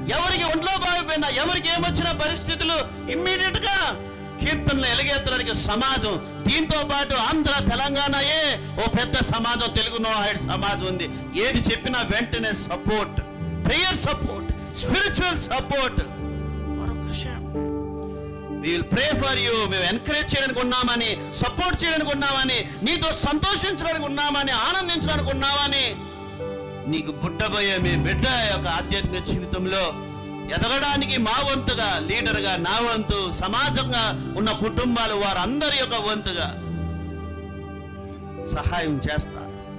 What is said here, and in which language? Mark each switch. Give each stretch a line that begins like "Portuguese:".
Telugu: ఎవరికి ఒంట్లో బాగిపోయినా, ఎవరికి ఏమొచ్చిన పరిస్థితులు ఇమ్మీడియట్ గా కీర్తనలు ఎలుగెత్తడానికి సమాజం. దీంతో పాటు ఆంధ్ర తెలంగాణయే ఓ పెద్ద సమాజం, తెలుగు నోహైడ్ సమాజం ఉంది. ఏది చెప్పినా వెంటనే support, prayer support, spiritual support. మరొక విషయం,
English: we will pray for you.
Telugu: మేము ఎంకరేజ్ చేయడానికి ఉన్నామని, సపోర్ట్ చేయడానికి ఉన్నామని, నీతో సంతోషించడానికి ఉన్నామని, ఆనందించడానికి ఉన్నామని. నీకు పుట్టబోయే మీ బిడ్డ యొక్క ఆధ్యాత్మిక జీవితంలో ఎదగడానికి మా వంతుగా, లీడర్గా నా వంతు, సమాజంగా ఉన్న కుటుంబాలు వారందరి యొక్క వంతుగా సహాయం చేస్తారు.